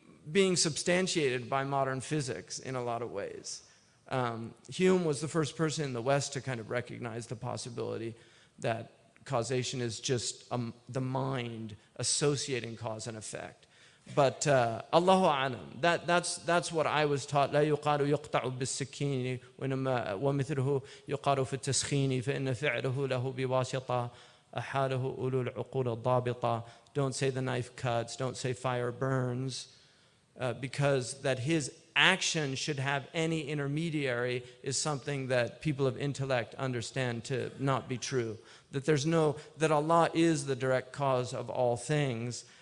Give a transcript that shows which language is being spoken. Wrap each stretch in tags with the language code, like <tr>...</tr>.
<en>being substantiated by modern physics in a lot of ways. Hume was the first person in the West to kind of recognize the possibility that causation is just the mind associating cause and effect. But Allahu a'lam, that's what I was taught.</en> <ar>لا يقال يقطع بالسكين ومثله يقال في التسخين فإن فعله له بواسطة أحاله أولو العقول الضابطة.</ar> <en>Don't say the knife cuts, don't say fire burns, because that his action should have any intermediary is something that people of intellect understand to not be true. That Allah is the direct cause of all things.</en>